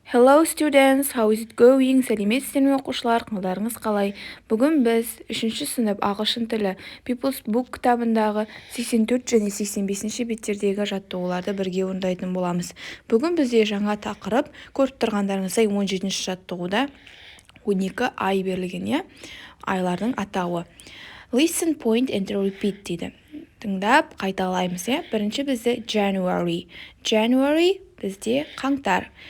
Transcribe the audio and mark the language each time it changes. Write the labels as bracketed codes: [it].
[en] Hello students, how is it going? [kk] Сәлеметсіздер ме оқушылар, қалдарыңыз қалай? Бүгін біз 3-ші сынып ағылшын тілі People's Book кітабындағы 84 және 85-ші беттердегі жаттығуларды бірге орындайтын боламыз. Бүгін бізде жаңа тақырып, көріп тұрғандарыңыздай 17-ші жаттығуда 12 ай берілген, айлардың атауы. [en] Listen, point and repeat дейді. [kk] Тыңдап, қайталаймыз. Бірінші бізде January бізде қаңтар.